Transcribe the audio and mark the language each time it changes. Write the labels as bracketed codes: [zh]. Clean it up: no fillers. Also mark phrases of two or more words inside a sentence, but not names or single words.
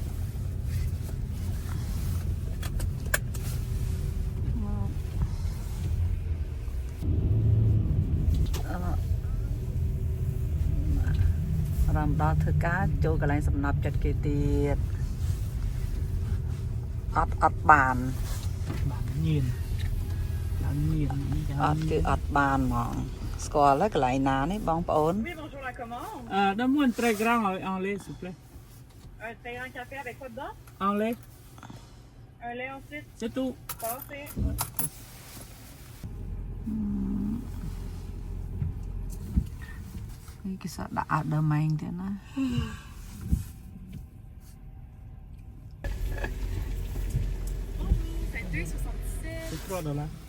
[km] រំដល់ធ្វើការចូលកន្លែងសំណប់ចិត្តគេទៀតអត់បានញៀនអត់គឺអត់បានហ្មងស្គាល់ហើយកន្លែងណានេះបងប្អូន [fr] donne-moi une très grande en lait s'il vous plaît t'as un café avec quoi dedans en lait un lait ensuite c'est tout parfait [km] នេះគេសាដាក់អាដើម៉ែងទៀតណា [fr] c'est $3